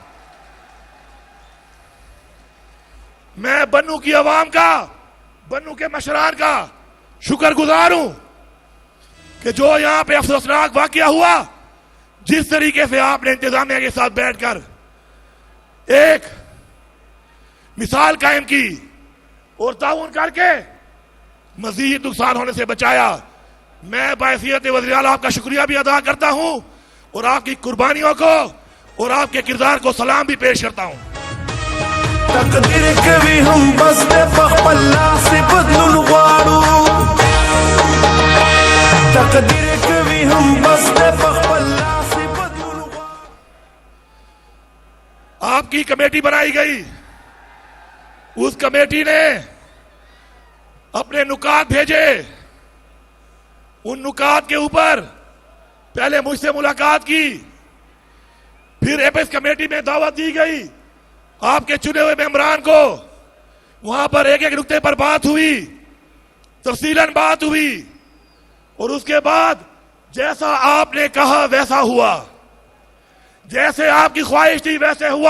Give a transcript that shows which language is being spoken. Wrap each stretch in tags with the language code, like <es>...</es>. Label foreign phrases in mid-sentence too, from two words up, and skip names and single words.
<ur>میں بنوں کی عوام کا، بنوں کے مشران کا شکرگزار ہوں کہ جو یہاں پہ افسوسناک واقعہ ہوا، جس طریقے سے آپ نے انتظامیہ کے ساتھ بیٹھ کر ایک مثال قائم کی اور تعاون کر کے مزید نقصان ہونے سے بچایا. میں بحیثیت وزیر اعلیٰ آپ کا شکریہ بھی ادا کرتا ہوں اور آپ کی قربانیوں کو اور آپ کے کردار کو سلام بھی پیش کرتا ہوں.</ur> <ps>تقدير کوي هم بس د خپل لاس بدلون غواړو تقدير کوي هم بس د خپل لاس بدلون غواړو</ps> <ur>آپ کی کمیٹی بنائی گئی، اس کمیٹی نے اپنے نکات بھیجے، ان نکات کے اوپر پہلے مجھ سے ملاقات کی، پھر</ur> <en>apex committee</en> <ur>میں دعوت دی گئی، آپ کے چنے ہوئے ممبران کو وہاں پر ایک ایک نکتے پر بات ہوئی، تفصیلاً بات ہوئی، اور اس کے بعد جیسا آپ نے کہا ویسا ہوا، جیسے آپ کی خواہش تھی ویسے ہوا.</ur>